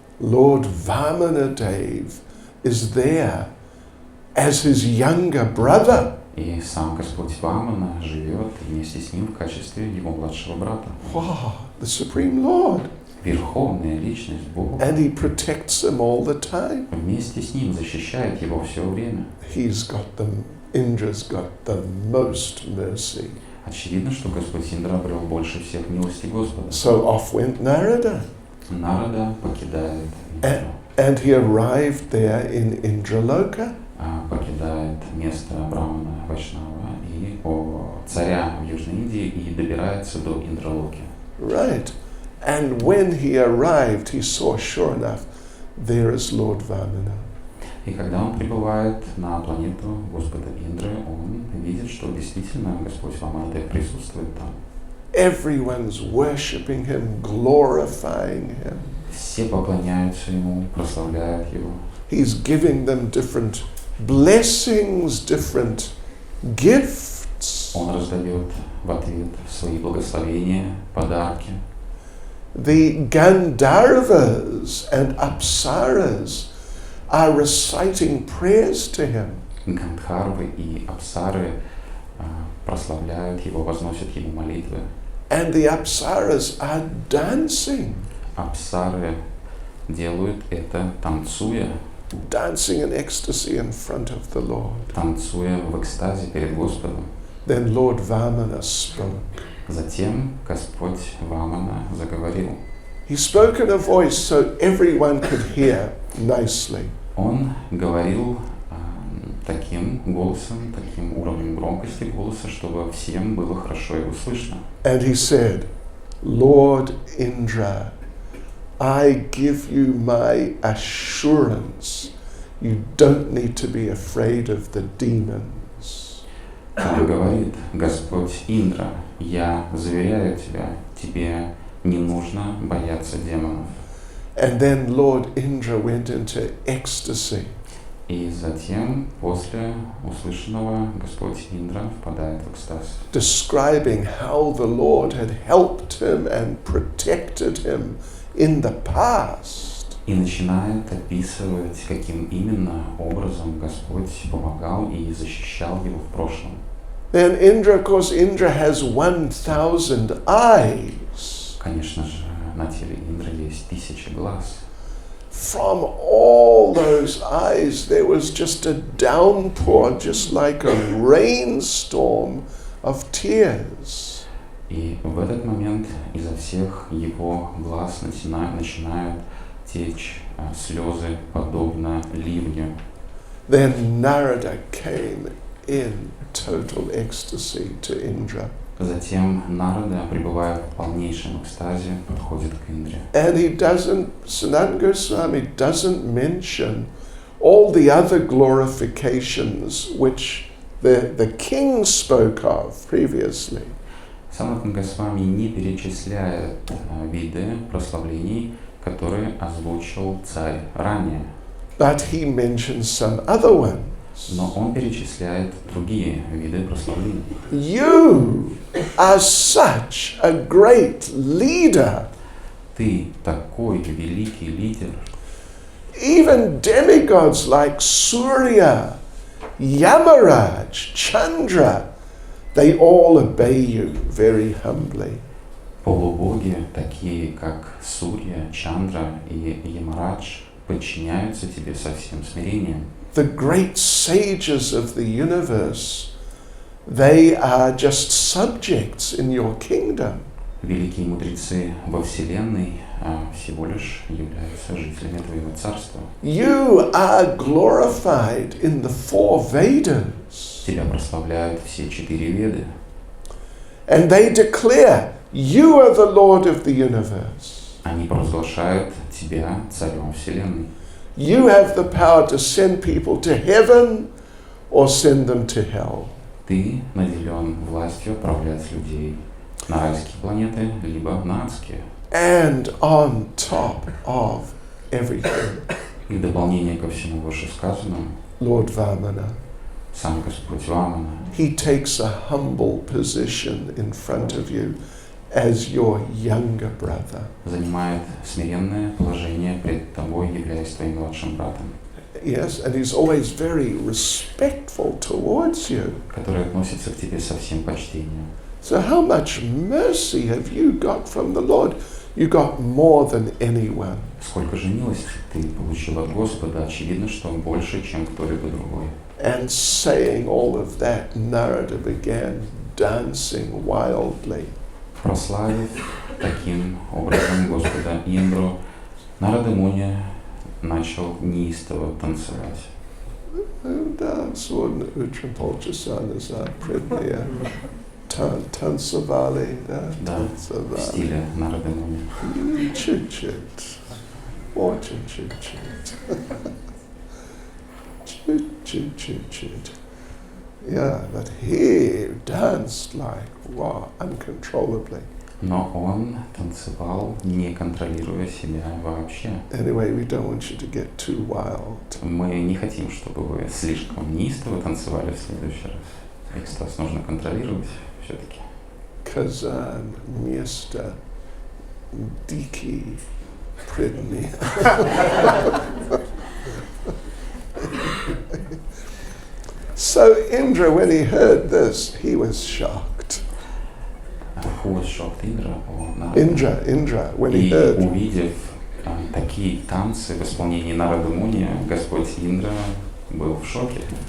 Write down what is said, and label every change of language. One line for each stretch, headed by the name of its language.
English: Lord Vamanadev is there as his younger brother.
Russian: И сам Господь Вамана живет вместе с ним в качестве его младшего брата.
English: Wow, the Supreme Lord.
Russian: Верховная личность Бога.
English: And he protects him all the time.
Russian: Вместе с ним защищает его все время.
English: Indra's got the most mercy.
Russian: Очевидно, что Господь Индра обрел больше всех милости Господа.
English: So off went Narada.
Russian: Нарада покидает Индру.
English: And he arrived there in Indraloka.
Russian: Покидает место Брамана Вайшнава и царя в Южной Индии и добирается до Индралоки.
English: Right. And when he arrived, he saw, sure enough, there is Lord Vamana.
Russian: И когда он прибывает на планету Господа Индры, он видит, что действительно Господь Ваманадев присутствует там.
English: Everyone's worshipping him, glorifying him.
Russian: Все поклоняются ему, прославляют его.
English: He's giving them different blessings, different gifts.
Russian: Он раздает в ответ свои благословения, подарки.
English: The Gandharvas and Apsaras are reciting prayers to him.
Russian: Гандхарвы и Апсары прославляют его, возносят ему молитвы.
English: And the Apsaras are dancing.
Russian: Апсары делают это танцуя.
English: Dancing in ecstasy in front of the Lord.
Russian: Танцуя в экстазе перед Господом.
English: Then Lord Vamana spoke.
Russian: Затем Господь Вамана заговорил.
English: He spoke in a voice so everyone could hear nicely.
Russian: Он говорил таким голосом, таким уровнем громкости голоса, чтобы всем было хорошо его слышно.
English: And he said, Lord Indra, I give you my assurance. You don't need to be afraid of the demons.
Russian: Он говорит, Господь Индра, я заверяю тебя, тебе не нужно бояться демонов.
English: And then Lord Indra went into ecstasy.
Russian: И затем, после услышанного, Господь Индра впадает в экстаз.
English: Describing how the Lord had helped him and protected him in the past.
Russian: И начинает описывать, каким именно образом Господь помогал и защищал его в прошлом.
English: Then Indra, of course, Indra has 1,000 eyes.
Russian: Конечно же, на теле Индры есть 1000 глаз.
English: From all those eyes, there was just a downpour, just like a rainstorm of tears.
Russian: И в этот момент изо всех его глаз начинают течь слезы, подобно ливню.
English: Then Narada came in total ecstasy to Indra.
Russian: Затем Нарада, пребывая в полнейшем экстазе, подходит к Индре.
English: And Sanatana Goswami doesn't mention all the other glorifications which the king spoke of previously.
Russian: Санатана Госвами не перечисляет виды прославлений, которые озвучил царь ранее.
English: But he mentions some other ones.
Russian: Но он перечисляет другие виды прославлений.
English: You are such a great leader.
Russian: Ты такой великий лидер.
English: Even demigods like Surya, Yamaraj, Chandra, they all obey you very humbly.
Russian: Полубоги, такие как Сурья, Чандра и Ямарадж, подчиняются тебе со всем смирением.
English: The great sages of the universe, they are just subjects in your kingdom.
Russian: Великие мудрецы во Вселенной всего лишь являются жителями твоего царства.
English: You are glorified in the 4 Vedas.
Russian: Тебя прославляют все 4 Веды.
English: And they declare, you are the Lord of the universe.
Russian: Они провозглашают тебя царем Вселенной.
English: You have the power to send people to heaven or send them to hell.
Russian: Ты наделен властью отправлять людей на райские планеты, либо на адские.
English: And on top of everything,
Russian: И в дополнение ко всему вышесказанному,
English: Lord Vamana,
Russian: сам Господь Вамана,
English: he takes a humble position in front of you as your younger brother.
Russian: занимает смиренное положение пред тобой, являясь твоим младшим братом.
English: Yes, and he's always very respectful towards you.
Russian: Который относится к тебе со всем почтением.
English: So how much mercy have you got from the Lord? You got more than anyone.
Russian: Сколько же милости ты получил от Господа, очевидно, что больше, чем кто-либо другой.
English: And saying all of that, Narada began dancing wildly.
Russian: Прославив таким образом Господа Индру, Нарада Муни начал неистово танцевать. Да, сводно Utramполчасана за предния танцевали, да, в стиле Нарады Муни. Чуть-чуть, очень чуть-чуть. Chit.
English: Yeah, but he danced like, wow, uncontrollably.
Russian: Но он танцевал, не контролируя себя вообще.
English: Anyway, we don't want you to get too wild.
Russian: Мы не хотим, чтобы вы слишком неистово танцевали в следующий раз. Экстаз нужно контролировать все-таки. Kazan, место дикий предни.
English: So Indra, when he heard this, he was shocked. Who was shocked? Indra, when he
Russian: И
English: heard.
Russian: увидев такие танцы в исполнении Нарады Муни, Господь Индра был в шоке.